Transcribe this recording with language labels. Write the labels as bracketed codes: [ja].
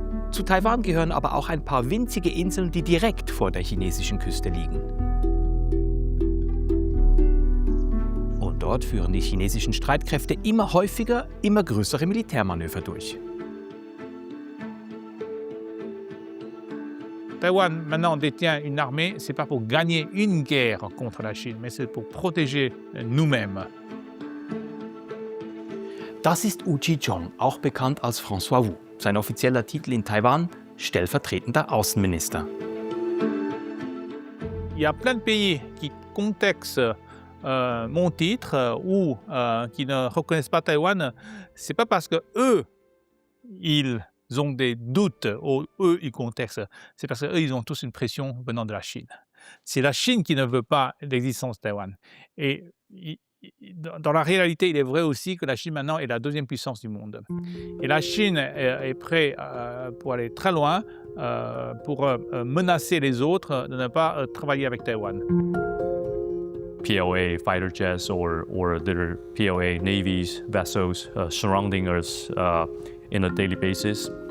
[de] Zu Taiwan gehören aber auch ein paar winzige Inseln, die direkt vor der chinesischen Küste liegen. Und dort führen die chinesischen Streitkräfte immer häufiger, immer größere Militärmanöver durch. [fr] Taïwan maintenant détient une armée, c'est pas pour gagner une guerre contre la Chine, mais c'est pour protéger nous-mêmes. [de] Das ist Wu Zhiqiong, auch bekannt als François Wu. Sein offizieller Titel in Taiwan: stellvertretender Außenminister. [fr] Il y a plein de pays qui contextent mon titre ou qui ne reconnaissent pas Taïwan. C'est pas parce que ils ont des doutes ou ils contextent. C'est parce qu'eux, ils ont tous une pression venant de la Chine. C'est la Chine qui ne veut pas l'existence de Taïwan. Et dans la réalité, il est vrai aussi que la Chine maintenant est la deuxième puissance du monde. Et la Chine est prête pour aller très loin, pour menacer les autres de ne pas travailler avec Taïwan. [en] PLA fighter jets or their PLA navies vessels surrounding us in a daily basis.